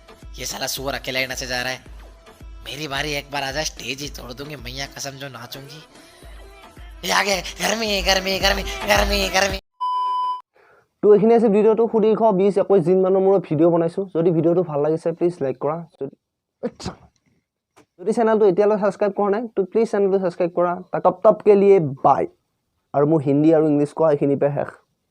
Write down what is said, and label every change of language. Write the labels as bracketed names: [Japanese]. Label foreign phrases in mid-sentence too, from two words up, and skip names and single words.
[Hindi] ये साला सुअर अकेला ही नचे जा रहा है मेरी बारी एक बार आ जाए स्टेज ही तोड़ दूंगी मैया कसम जो नाचूंगी ये आगे गर्मी गर्मी गर्मी गर्मी गर्मी [Assamese] তো এইখিনি আছে ভিডিঅ'টো সুদীৰ্ঘ 20-21 দিনমানৰ মূৰত ভিডিঅ' বনাইছোঁ যদি ভিডিঅ'টো ভাল লাগিছে প্লিজ লাইক কৰা যদি চেনেলটো এতিয়ালৈ ছাবস্ক্ৰাইব কৰা নাই তো প্লিজ চেনেলটো ছাবস্ক্ৰাইব কৰা [Hindi] तब तब के लिए [Assamese] বাই আৰু মোৰ হিন্দী আৰু ইংলিছ কোৱা এইখিনিৰ পৰা শেষ